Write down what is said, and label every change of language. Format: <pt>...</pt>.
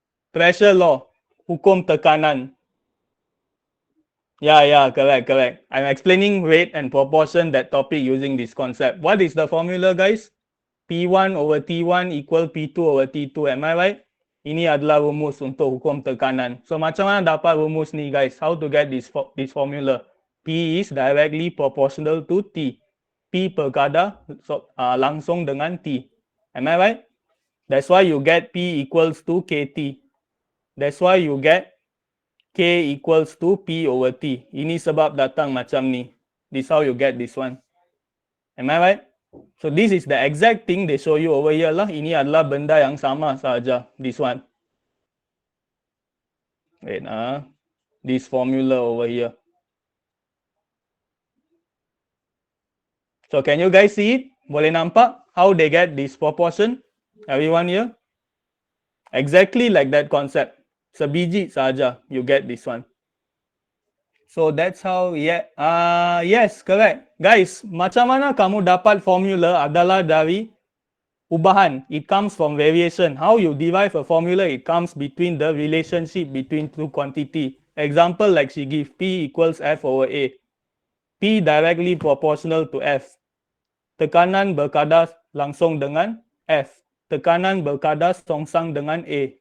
<en>Pressure law, hukum tekanan. Yeah, correct. I'm explaining rate and proportion, that topic, using this concept. What is the formula, guys? P1 over T1 equal P2 over T2. Am I right?</en> <ms>Ini adalah rumus untuk hukum tekanan.</ms> <en>So</en> <ms>macam mana dapat rumus ni,</ms> <en>guys? How to get this formula? P is directly proportional to T.</en> <ms>P berkadar langsung dengan T.</ms> <en>Am I right? That's why you get P equals to KT. That's why you get K equals to P over T.</en> <ms>Ini sebab datang macam ni.</ms> <en>This how you get this one. Am I right? So this is the exact thing they show you over here lah.</en> <ms>Ini adalah benda yang sama saja.</ms> <en>This one. Wait this formula over here. So can you guys see it?</en> <ms>Boleh nampak</ms> <en>how they get this proportion? Everyone here? Exactly like that concept.</en> <ms>Sebiji saja</ms> <en>you get this one. So that's how, yes, correct.</en> <ms>Guys, macam mana kamu dapat formula adalah dari ubahan.</ms> <en>It comes from variation. How you derive a formula, it comes between the relationship between two quantity. Example like she give, P equals F over A. P directly proportional to F.</en> <ms>Tekanan berkadar langsung dengan F. Tekanan berkadar songsang dengan A.</ms>